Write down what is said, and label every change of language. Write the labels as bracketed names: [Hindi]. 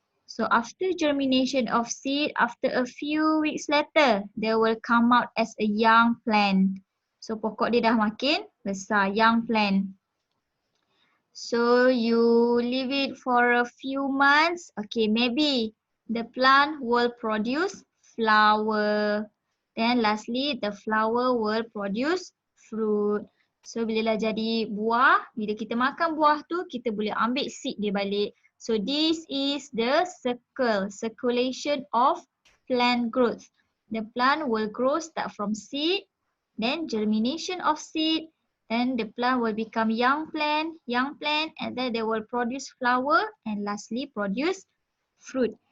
[English] So after germination of seed, after a few weeks later, they will come out as a young plant. [Malay] So pokok dia dah makin besar, [English] young plant. So you leave it for a few months. Okay, maybe the plant will produce flower. Then lastly, the flower will produce fruit. [Malay] So bila dah jadi buah, bila kita makan buah tu, kita boleh ambil seed dia balik. [English] So this is the circulation of plant growth. The plant will grow start from seed, then germination of seed, then the plant will become young plant, and then they will produce flower and lastly produce fruit.